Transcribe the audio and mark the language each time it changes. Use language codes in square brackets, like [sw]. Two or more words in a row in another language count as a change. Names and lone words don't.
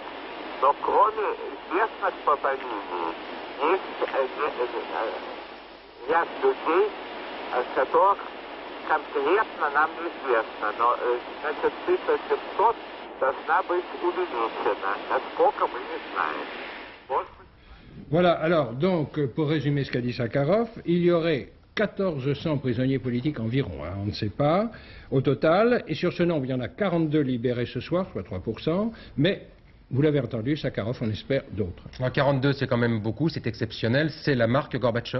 [ru] Но кроме известных по фамилии, есть ряд людей, которых конкретно нам неизвестно. Но, значит, цифра 700 должна быть увеличена. Насколько мы не знаем. [fr] Voilà, alors, donc, pour résumer ce qu'a dit Sakharov, il y aurait 1400 prisonniers politiques environ, hein, on ne sait pas, au total. Et sur ce nombre, il y en a 42 libérés ce soir, soit 3%, mais... Vous l'avez entendu, Sakharov, on espère d'autres. 42, c'est quand même beaucoup, c'est exceptionnel. C'est la marque Gorbatchev?